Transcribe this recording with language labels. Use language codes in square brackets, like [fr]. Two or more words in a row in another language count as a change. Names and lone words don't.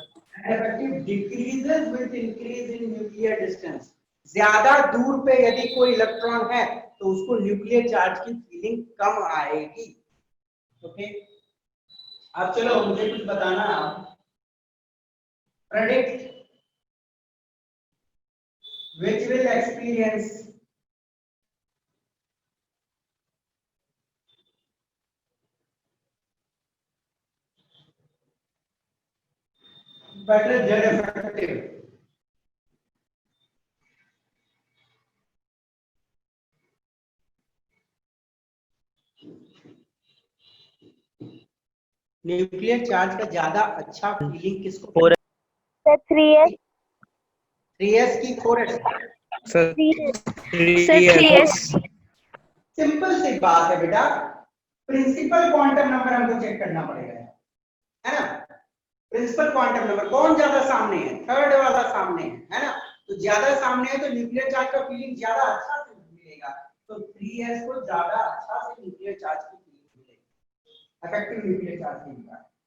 [en] effective decreases with increase in nuclear distance, [hi] ज्यादा दूर पे यदि कोई इलेक्ट्रॉन है तो उसको [en] nuclear charge [hi] की फीलिंग कम आएगी। ओके, अब चलो मुझे कुछ बताना, [en] प्रेडिक्ट which will experience better Z effective, nuclear charge [hi] का ज्यादा अच्छा फीलिंग किसको? 4s। सर 3s। 3s की 4s? सर 3s। 3s। सिंपल सी बात है बेटा, [en] principal quantum number [hi] हमको चेक करना पड़ेगा, है ना, [en] principal quantum number [hi] कौन ज्यादा सामने है, थर्ड वाला सामने है ना, तो ज्यादा सामने है तो [en] nuclear charge [hi] का फीलिंग ज्यादा अच्छा से मिलेगा, तो 3s को ज्यादा अच्छा से [en] nuclear charge [hi] की फीलिंग मिलेगी, [en] effective nuclear charge [hi] की मिलेगा।